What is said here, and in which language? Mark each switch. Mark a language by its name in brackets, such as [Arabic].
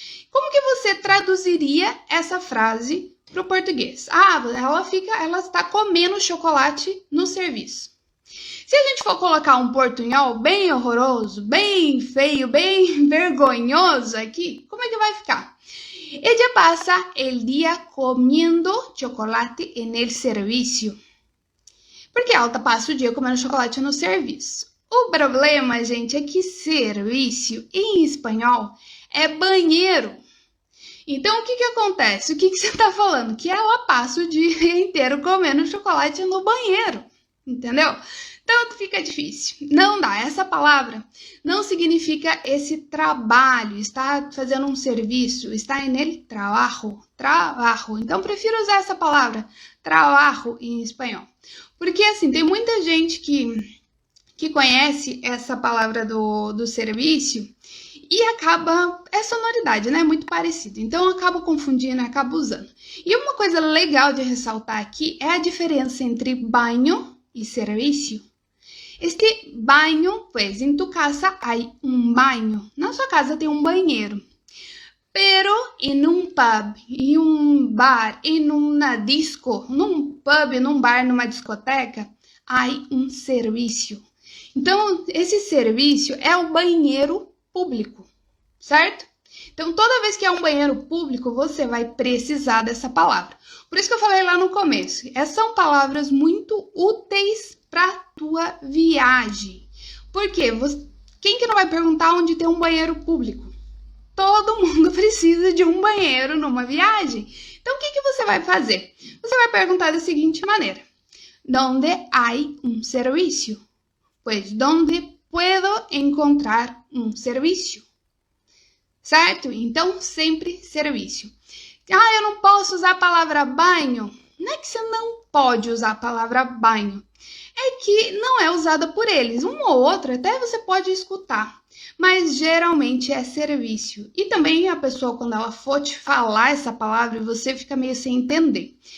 [Portuguese] Como que você traduziria essa frase para o português? Ela está comendo chocolate no serviço. Se a gente for colocar um portunhol bem horroroso, bem feio, bem vergonhoso aqui, como é que vai ficar? [Spanish] Ella pasa el día comiendo chocolate en el servicio. [Portuguese] Porque ela passa o dia comendo chocolate no serviço. O problema, gente, é que serviço, em espanhol, é banheiro. Então, o que acontece? O que você está falando? Que ela passa o dia inteiro comendo chocolate no banheiro. Entendeu? Então, fica difícil. Não dá. Essa palavra não significa esse trabalho, está fazendo um serviço, está [Spanish] en el trabajo. Trabajo. [Portuguese] Então, prefiro usar essa palavra, trabajo, em espanhol. Porque, assim, tem muita gente que conhece essa palavra do serviço e acaba, é sonoridade, né? Muito parecido. Então, acaba confundindo, acaba usando. E uma coisa legal de ressaltar aqui é a diferença entre banho e serviço. [Spanish] Este banho, pues, en tu casa hay un baño. [Portuguese] Na sua casa tem um banheiro. Pero em um pub, em um bar, em uma disco, num pub, num bar, numa discoteca, há um serviço. Então, esse serviço é o banheiro público, certo? Então, toda vez que é um banheiro público, você vai precisar dessa palavra. Por isso que eu falei lá no começo. Essas são palavras muito úteis para tua viagem. Por quê? Quem que não vai perguntar onde tem um banheiro público? Todo mundo precisa de um banheiro numa viagem. Então, o que você vai fazer? Você vai perguntar da seguinte maneira. [Spanish] ¿Dónde hay un servicio? Pues, ¿dónde puedo encontrar un servicio? [Portuguese] Certo? Então, sempre serviço. Ah, eu não posso usar a palavra banho. Não é que você não pode usar a palavra banho. É que não é usada por eles. Um ou outro até você pode escutar. Mas geralmente é serviço. E também a pessoa, quando ela for te falar essa palavra, você fica meio sem entender.